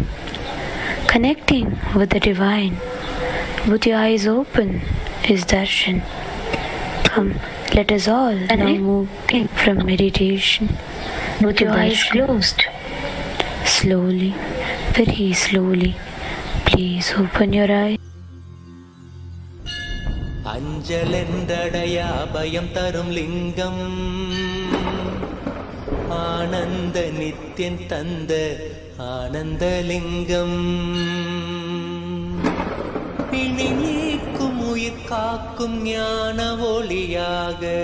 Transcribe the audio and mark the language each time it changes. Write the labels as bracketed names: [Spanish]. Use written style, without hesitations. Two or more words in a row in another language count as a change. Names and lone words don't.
[English] Connecting with the divine, with your eyes open, is darshan. Come, let us all now move from meditation with your eyes closed. Slowly, very slowly, please open your eyes. [Tamil] அஞ்சலெண்டடய பயம் தரும் லிங்கம் ஆனந்த நித்யன் தந்த ஆனந்த லிங்கம் பிணி நீக்கும் உயிர் காக்கும் ஞான ஒளியாக